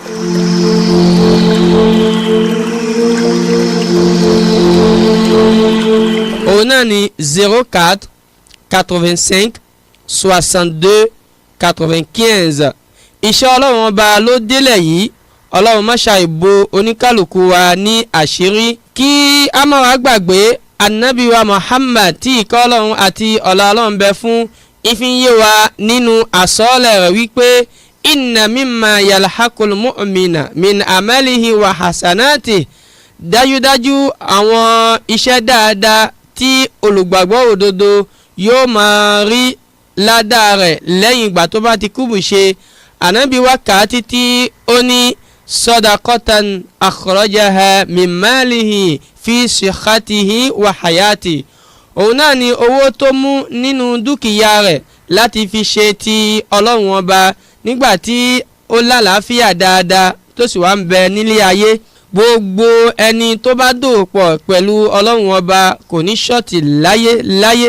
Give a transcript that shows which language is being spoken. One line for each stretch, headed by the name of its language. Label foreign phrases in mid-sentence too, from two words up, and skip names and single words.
Yoruba: òun náà ni 04 85 62 95. iṣẹ́ Ọlọ́run ọba ló délẹ̀ yìí. Ọlọ́run má ṣe ìbò oníkálukú wa ní àṣírí. kí a má wá gbàgbé Ànábì wa Muhammad tí ìkẹ́ Ọlọ́run àti ọlá Ọlọ́run bẹ fún ìfìyè wa nínú àsọ́ọ̀lẹ̀ rẹ̀ wípé
Arabic: إن مما يلحق المؤمن من عمله و حسناته.
Yoruba: dájúdájú àwọn iṣẹ́ dáadáa tí olùgbàgbọ́ òdodo yóò máa rí ládàá rẹ̀ lẹ́yìn ìgbà tó bá ti kúbù ṣe. Ànábì wa kà á títí ó ní
Arabic: صدقة أخرجها من ماله في صحته و حياته.
Yoruba: òun náà ni owó tó mú nínú dúkìá rẹ̀ láti fi ṣe ti Ọlọ́run ọba nígbà tí ó lálàáfíà dáadáa tó sì wá ń bẹ nílé ayé. gbogbo ẹni tó bá dòpọ̀ pẹ̀lú Ọlọ́run ọba kò ní ṣọ́ọ̀tì láyé láyé.